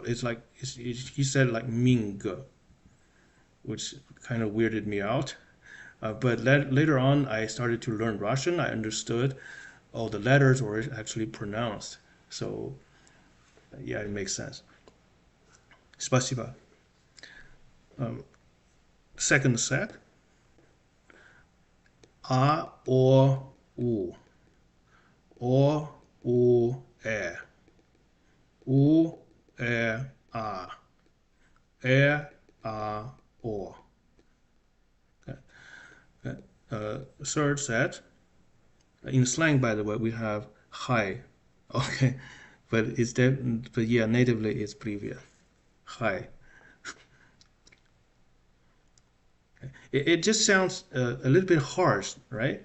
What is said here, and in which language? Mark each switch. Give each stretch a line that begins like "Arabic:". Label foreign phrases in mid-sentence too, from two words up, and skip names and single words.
English: He said like Ming, which kind of weirded me out. But later on, I started to learn Russian. I understood all the letters were actually pronounced. So yeah, it makes sense. Спасибо. Second set. A, O, U. O, U, E. U, E, A. E, A, O. Okay. Okay. Third set. In slang, by the way, we have hi. Okay. But yeah, natively it's previous. Hi. It just sounds a little bit harsh, right?